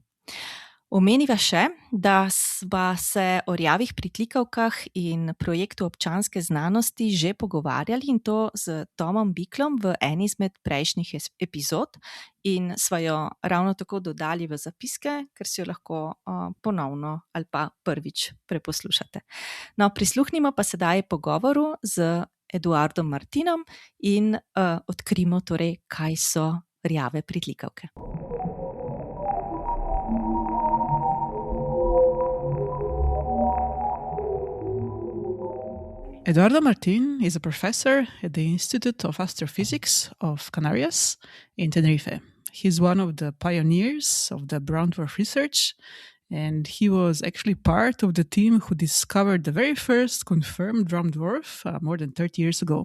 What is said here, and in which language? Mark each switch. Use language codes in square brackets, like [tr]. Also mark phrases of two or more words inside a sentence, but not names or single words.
[sl] Omeniva še, da sva se o rjavih pritlikavkah in projektu občanske znanosti že pogovarjali, in to z Tomom Biklom v eni izmed prejšnjih epizod, in sva jo ravno tako dodali v zapiske, ker si jo lahko ponovno ali pa prvič preposlušate. No, prisluhnimo pa sedaj pogovoru z Eduardom Martínom in odkrimo torej, kaj so rjave pritlikavke. [en] Eduardo Martín is a professor at the Institute of Astrophysics of Canarias in Tenerife. He's one of the pioneers of the brown dwarf research, and he was actually part of the team who discovered the very first confirmed brown dwarf more than 30 years ago.